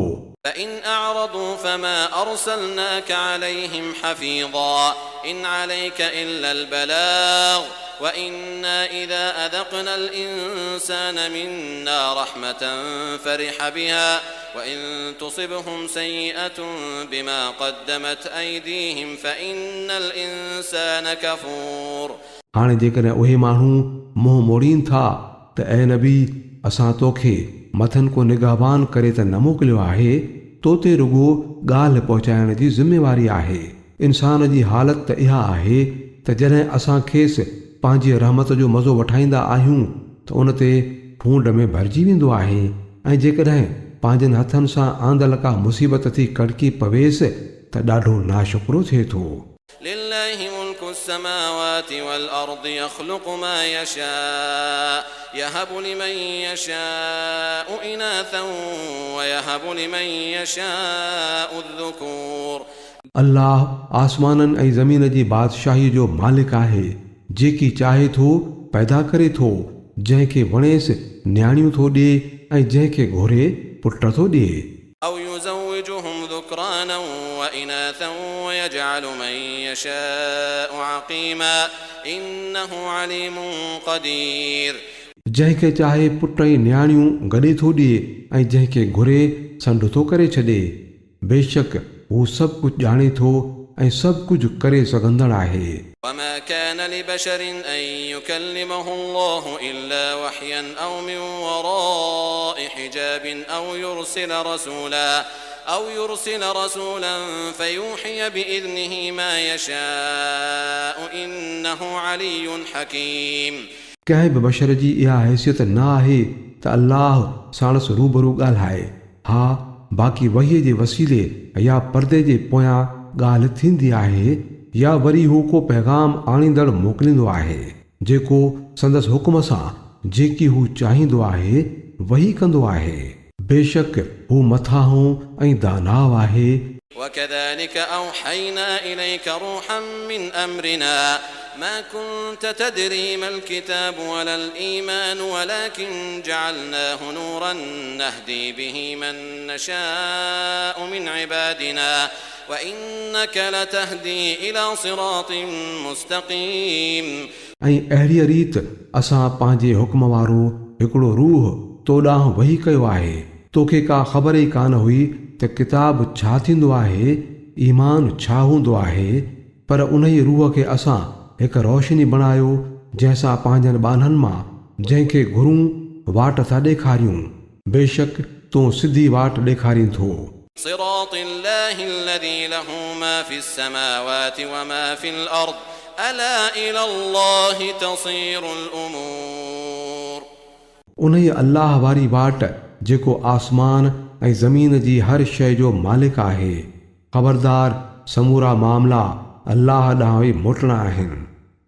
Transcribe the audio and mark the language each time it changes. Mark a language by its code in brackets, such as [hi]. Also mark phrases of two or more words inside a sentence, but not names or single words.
[ar] فإن أعرضوا فما أرسلناك عليهم حفيظا إن عليك إلا البلاغ وإنا إذا أذقنا الإنسان منا رحمة فرح بها وإن تصبهم سيئة بما قدمت أيديهم فإن الإنسان كفور. [sd] हाणे जेकॾहिं उहे माण्हू मुंहुं मोड़ीनि था त ऐं नबी असां तोखे मथनि को निगाहबान करे त न मोकिलियो आहे, तो ते रुगो ॻाल्हि पहुचाइण जी ज़िमेवारी आहे। इंसान जी हालत त इहा आहे त जॾहिं असां खेसि पंहिंजी रहमत जो मज़ो वठाईंदा आहियूं त उन ते फूंड में भरिजी वेंदो आहे ऐं जेकॾहिं पंहिंजनि हथनि सां आंदल का मुसीबत थी कड़की पवेसि त ॾाढो नाशुक्रो थिए थो। [ar] لله ملك السماوات والأرض يخلق ما يشاء يهب لمن يشاء إناثا ويهب لمن يشاء الذكور. [sd] अल्लाह आसमाननि ऐं ज़मीन जी बादशाही जो मालिक आहे। जेकी चाहे थो पैदा करे थो, जंहिंखे वणेसि न्याणियूं थो ॾिए ऐं जंहिंखे घुरे पुट थो ॾिए। [ar] أو يزوجهم ذكرانا وإناثا ويجعل من يشاء عقيما إنه عليم قدير. [sd] जंहिंखे चाहे पुट ऐं न्याणियूं गॾे थो ॾिए ऐं जंहिंखे घुरे संड थो करे छॾे। बेशक हू सभु कुझु ॼाणे थो ऐं सभु कुझु करे सघंदड़ आहे। [ar] وما كان لبشر أن يكلمه الله إلا وحيا أو من وراء حجاب أو يرسل رسولا فيوحي بإذنه ما يشاء إنه علي حكيم. [sd] कंहिं बि बशर जी इहा हैसियत न आहे त अल्लाह साणसि रूबरू ॻाल्हाए। हा, बाक़ी वहीअ जे वसीले या पर्दे जे पोयां ॻाल्हि थींदी आहे या वरी हू को पैगाम आणींदड़ मोकिलींदो आहे जेको संदसि हुकुम सां जेकी हू चाहींदो आहे वही कंदो आहे। बेशक हू मथां ऐं दानाव आहे। [ar] وكذلك أوحينا إليك روحا من أمرنا ما كنت تدري ما الكتاب ولا الإيمان ولكن جعلناه نورا نهدي به من نشاء من عبادنا وإنك لتهدي إلى صراط مستقيم. [sd] ऐं अहिड़ीअ रीत असां पंहिंजे हुक्म वारो हिकिड़ो रूह तो ॾांहुं वही कयो आहे। तोखे का ख़बर ई कान हुई त किताब छा थींदो आहे, ईमान छा हूंदो आहे, पर उन ई रूह खे असां हिकु रोशनी बणायो जंहिंसां पंहिंजनि ॿाननि मां जंहिंखे घुरूं वाट था ॾेखारियूं। बेशक तूं सिधी वाट ॾेखारीं थो। [ar] صراط الله الذي له ما في السماوات وما في الأرض ألا إلى الله تصير الأمور. [sd] उन ई अल्लाह वारी वाट जेको आसमान ऐं ज़मीन जी हर शइ जो मालिक आहे। ख़बरदार समूरा मामला अल्लाह ॾांहुं ई मोटणा आहिनि।